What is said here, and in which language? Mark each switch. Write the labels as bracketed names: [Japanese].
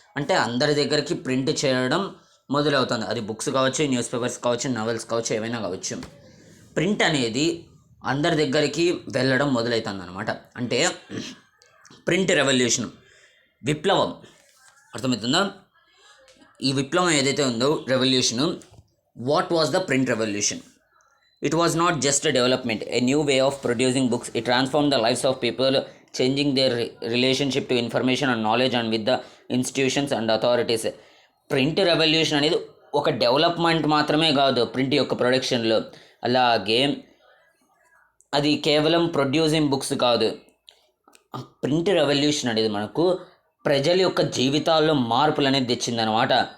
[Telugu] అంటే అందరి దగ్గరికి ప్రింట్ చేయడం మొదలవుతుంది. అది బుక్స్ కావచ్చు, న్యూస్ పేపర్స్ కావచ్చు, నవల్స్ కావచ్చు, ఏమైనా కావచ్చు. ప్రింట్ అనేది అందరి దగ్గరికి వెళ్ళడం మొదలవుతుంది అనమాట. అంటే ప్రింట్ రెవల్యూషన్, విప్లవం. అర్థమవుతుందా? ఈ విప్లవం ఏదైతే ఉందో revolution, [English] What was the print revolution? It was not just a development, a new way of producing books. It transformed the lives of people, changing their relationship to information and knowledge and with the institutions and authorities. [Telugu] Print revolution అనేది ఒక development మాత్రమే కాదు print యొక్క ప్రొడక్షన్లో. అలాగే అది కేవలం producing books కాదు. ప్రింట్ రెవల్యూషన్ అనేది మనకు ప్రజల యొక్క జీవితాల్లో మార్పులు అనేది తెచ్చిందనమాట.